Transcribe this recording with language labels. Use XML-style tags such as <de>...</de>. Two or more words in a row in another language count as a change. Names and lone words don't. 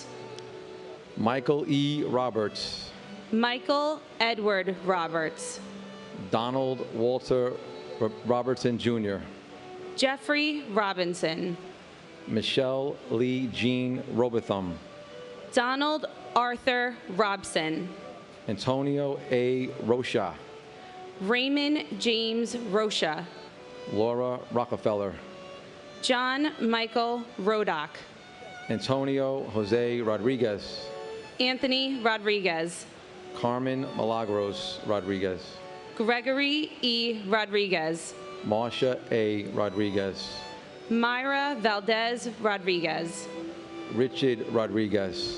<en>Michael E. Roberts. Michael Edward Roberts. Donald Walter Robertson Jr. Jeffrey Robinson. Michelle Lee Jean Robotham. Donald Arthur Robson. Antonio A. Rocha. Raymond James Rocha. Laura Rockefeller. John Michael Rodock. Antonio Jose Rodriguez. Anthony Rodriguez. Carmen Milagros Rodriguez. Gregory E. Rodriguez. Marsha A. Rodriguez. Myra Valdez Rodriguez. Richard Rodriguez.</en>